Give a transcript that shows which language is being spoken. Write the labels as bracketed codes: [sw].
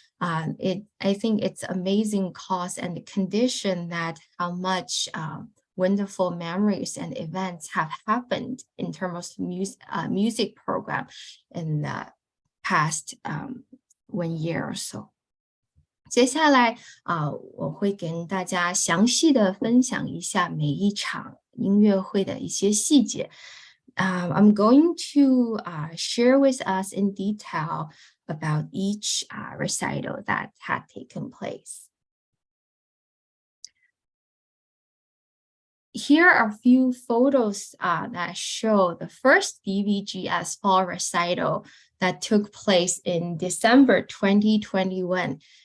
[en] I think it's amazing cause and condition that how much wonderful memories and events have happened in terms of music program in the past 1 year or so. [zh] 接下来我会跟大家详细的分享一下每一场音乐会的一些细节。 [en] I'm going to share with us in detail about each recital that had taken place. Here are a few photos that show the first DVGS Fall Recital that took place in December 2021.